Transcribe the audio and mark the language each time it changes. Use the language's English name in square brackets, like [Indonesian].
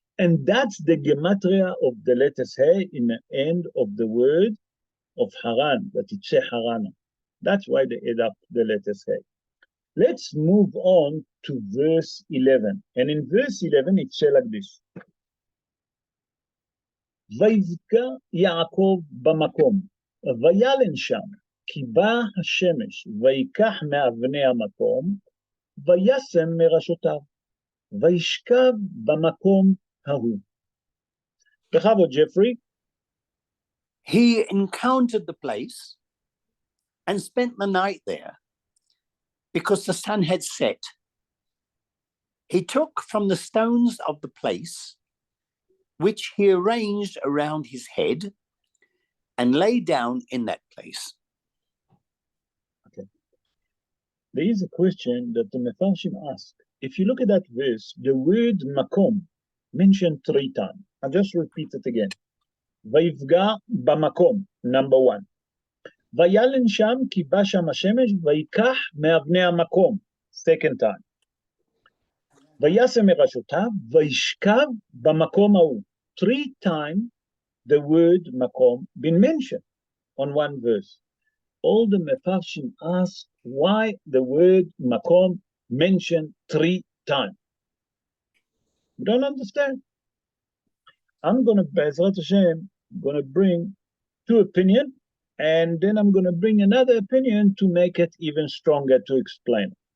[English] And that's the gematria of the letters Hey in the end of the word of Haran, that it says Harana. That's why they add up the letters Hey. Let's move on to verse 11. And in verse 11, it says like this. [Hebrew] ויבקע יעקב במקום, וילן שם, כי בא השמש, ויקח מאבני המקום, וישם מראשותיו, וישכב במקום ההוא. בכבוד, Jeffrey. [English] He encountered the place and spent the night there because the sun had set. He took from the stones of the place, which he arranged around his head, and lay down in that place. Okay. There is a question that the Mefarshim asked. If you look at that verse, the word makom mentioned 3 times. I'll just repeat it again. [Hebrew] ויפגע במקום, [English] number 1. [Hebrew] וילן שם כי בא שם השמש ויקח מאבני המקום, [English] second time. [Hebrew] וישם מראשותיו וישכב במקום ההוא. [English] 3 times the word makom been mentioned on 1 verse. all the Mefarshim ask why the word Makom mentioned 3 times. You don't understand. I'm going to, Be'ezrat Hashem, going to bring 2 opinions, and then I'm going to bring another opinion to make it even stronger to explain.